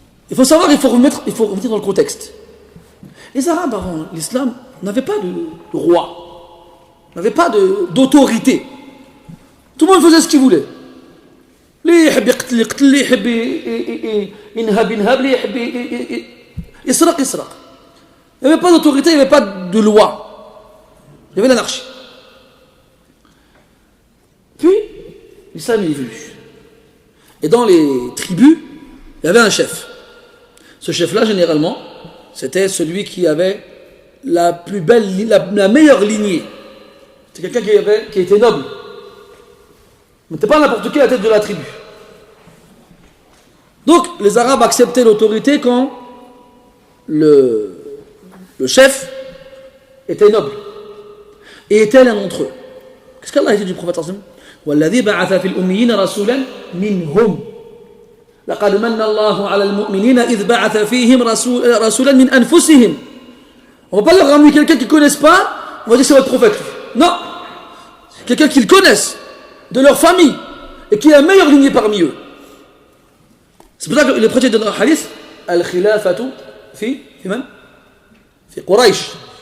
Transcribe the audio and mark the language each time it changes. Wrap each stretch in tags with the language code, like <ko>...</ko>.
<fr>Il faut savoir, il faut remettre dans le contexte. Les Arabes avant l'islam n'avaient pas de roi, n'avaient pas d'autorité. Tout le monde faisait ce qu'il voulait.</fr> <ar>اللي يحب يقتل يقتل، اللي يحب ينهب ينهب، اللي يحب يسرق يسرق.</ar> <fr>Il n'y avait pas d'autorité, il n'y avait pas de loi. Il y avait l'anarchie. Puis, l'islam est venu. Et dans les tribus, il y avait un chef. Ce chef-là, généralement, c'était celui qui avait la plus belle, la meilleure lignée. C'est quelqu'un qui était noble. Mais n'était pas n'importe qui à la tête de la tribu. Donc, les Arabes acceptaient l'autorité quand le chef était noble et était l'un d'entre eux. Qu'est-ce qu'Allah a dit du prophète sallallahu alayhi wa sallam?</fr> <ar>وَالَّذِي بَعَثَ فِي الْأُمِّيِّينَ رَسُولًا مِنْهُمْ لَقَدْ مَنَّ اللَّهُ عَلَى الْمُؤْمِنِينَ إِذْ بَعَثَ فِيهِمْ رَسُولًا مِنْ أَنفُسِهِمْ.</ar> <fr>On ne va pas leur ramener quelqu'un qu'ils ne connaissent pas, on va dire c'est votre prophète. Non, quelqu'un qu'ils connaissent, de leur famille, et qui est la meilleure lignée parmi eux. C'est pour ça que les prêtres de notre hadith,</fr> <ar>al-khilafatu fi man? Fi Quraysh.</ar>